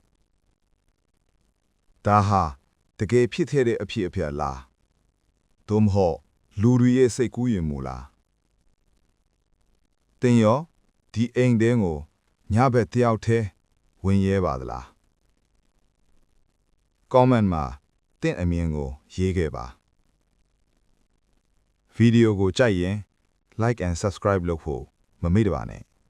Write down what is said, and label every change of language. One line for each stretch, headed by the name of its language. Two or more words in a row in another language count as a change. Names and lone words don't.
Burmese: ဒါဟာတကယ်ဖြစ်ခဲ့တဲ့အဖြစ်အပျက်လားသို့မဟုတ်လူတွေရဲ့စိတ်ကူးယဉ်မှုလားတင်ရောဒီအိမ်တဲကိုညဘက်တယောက်တည်းဝင်ရဲပါသလား comment မှာတင့်အမြင်ကိုရေးခဲ့ပါဗီဒီယိုကိုကြိုက်ရင်
English: like and subscribe
Burmese: လုပ်ဖို့မမေ့ပါနဲ့